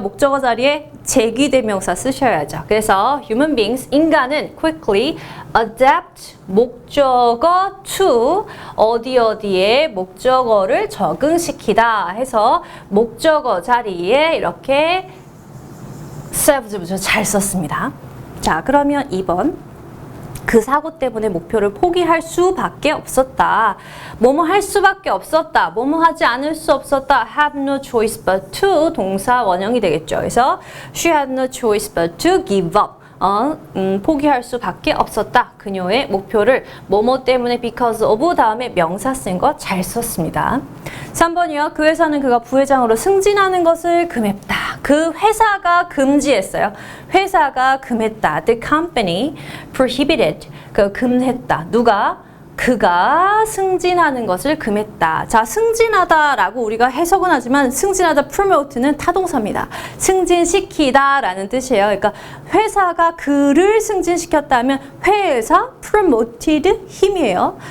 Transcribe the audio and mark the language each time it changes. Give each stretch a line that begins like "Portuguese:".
Korean: 목적어 자리에 제기대명사 쓰셔야죠. 그래서 human beings, 인간은
English: quickly adapt
Korean: 목적어 to 어디에 목적어를 적응시키다 해서 목적어 자리에 이렇게 served 잘 썼습니다. 자, 그러면 2번 그 사고 때문에 목표를 포기할 수밖에 없었다. 뭐뭐 할 수밖에 없었다. 뭐뭐 하지 않을 수 없었다.
English: have no choice but to
Korean: 동사 원형이 되겠죠. 그래서
English: she had no choice but to give up.
Korean: 포기할 수밖에 없었다. 그녀의 목표를 뭐뭐 때문에
English: because of
Korean: 다음에 명사 쓴 거 잘 썼습니다. 3번이요. 그 회사는 그가 부회장으로 승진하는 것을 금했다. 그 회사가 금지했어요. 회사가 금했다.
English: The company prohibited.
Korean: 금했다. 누가? 그가 승진하는 것을 금했다. 자, 승진하다라고 우리가 해석은 하지만 승진하다 promote는 타동사입니다. 승진시키다 라는 뜻이에요. 그러니까 회사가 그를 승진시켰다면 회사
English: promoted
Korean: 힘이에요.